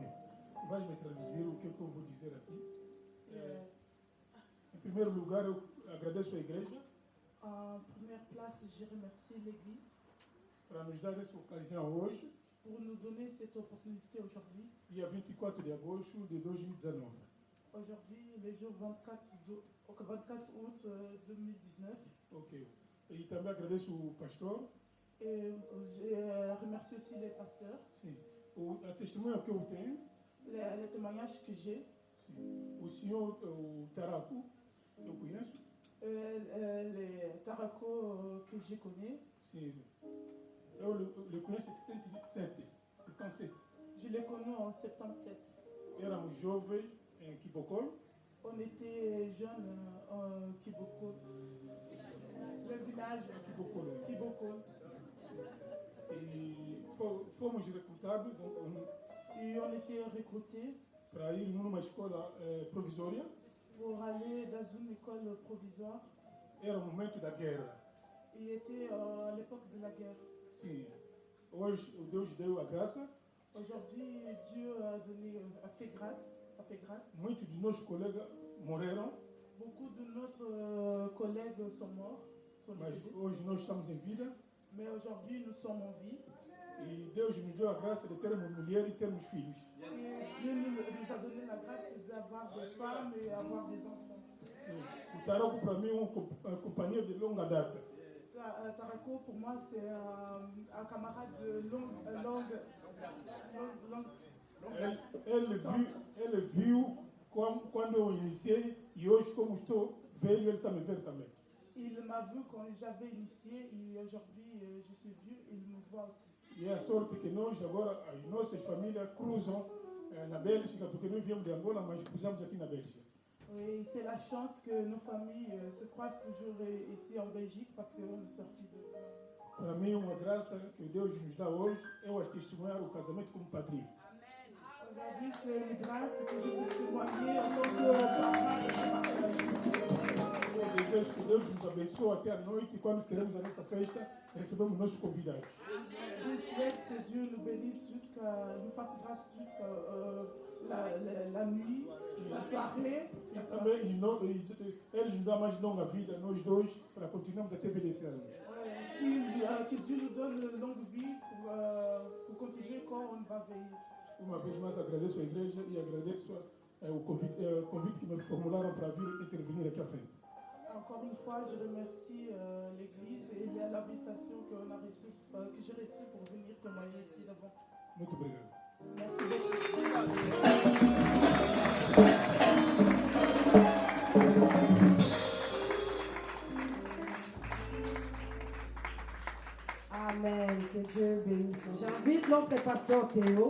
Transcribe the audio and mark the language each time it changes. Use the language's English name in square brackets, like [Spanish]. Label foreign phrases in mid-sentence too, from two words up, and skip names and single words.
[Portuguese] Vai me traduzir o que eu vou dizer aqui. Em primeiro lugar, eu agradeço a igreja [French] En première place, je remercie l'Église [Portuguese] para nos dar essa ocasião hoje, [French] pour nous donner cette opportunité aujourd'hui. [Portuguese] dia 24 de agosto de 2019. [French] Aujourd'hui, le jour 24 août 2019. Ok. [Portuguese] E também agradeço o pastor. [French] Et je remercie aussi les pasteurs. [Portuguese] Sim. A testemunha que eu tenho, [French] Les témoignages que j'ai. [Portuguese] sim. O senhor, o Taraco, eu conheço. [French] Les taracos que je connais. [Portuguese] Sim. Eu le conheço em 77. [French] Je les connais en 77. [Portuguese] Éramos jovens em Kibokol. [French] On était jeunes en Kibokol. Le village Kibokol. [Portuguese] E fomos recrutados [French] Et on était recrutés [Portuguese] para ir numa escola provisória. [French] pour aller dans une école provisoire. [Portuguese] Era o momento da guerra. [French] Il était à l'époque de la guerre. [Portuguese] Sim. Hoje o Deus deu a graça. [French] Aujourd'hui, Dieu a fait grâce. [Portuguese] Muitos de nossos colegas morreram, [French] Beaucoup de notre collègues sont morts, sont [Portuguese] mas [French] décédés. [Portuguese] hoje nós estamos em vida. [French] Mais aujourd'hui, nous sommes en vie. [Portuguese] E Deus nos deu a graça de termos mulher e termos filhos. [French] Et Dieu nous a donné la grâce d'avoir des femmes et avoir des enfants. [Portuguese] Sim. O Taraco para mim é uma companhia de longa data. [French] Tarako, pour moi, c'est un camarade de longue [Portuguese] Ele viu quando eu iniciei e hoje, como estou velho, ele está me vendo também. [French] Il m'a vu quand j'avais initié et aujourd'hui je suis vieux, il me voit aussi. [Portuguese] E é a sorte que nós agora, as nossas famílias cruzam na Bélgica, porque nós viemos de Angola, mas cruzamos aqui na Bélgica. [French] Oui, c'est la chance que nos familles se croisent toujours ici en Belgique parce qu'on est sortis de... [Portuguese] Para mim, uma graça que Deus nos dá hoje é o testemunhar o casamento como padrinho. [French] Aujourd'hui, c'est une grâce que je puisse témoigner en tant que parent. [Portuguese] Eu desejo que Deus nos abençoe até a noite e quando teremos a nossa festa, recebemos nossos convidados. [French] Je souhaite que Dieu nous bénisse nous fasse grâce jusqu'à la nuit, la soirée. [Portuguese] E também eles nos dão mais longa vida, nós dois, para continuarmos até envelhecer. [French] Que Dieu nous donne une longue vie pour continuer quand on va veiller. [Portuguese] Uma vez mais agradeço a igreja e agradeço o convite que me formularam para vir intervenir aqui à frente. [French] Encore une fois, je remercie l'Église et l'invitation que j'ai reçue pour venir témoigner ici devant. [Portuguese] Muito obrigado. [French] Merci beaucoup. Amen. Que Dieu bénisse. J'invite notre pasteur Théo.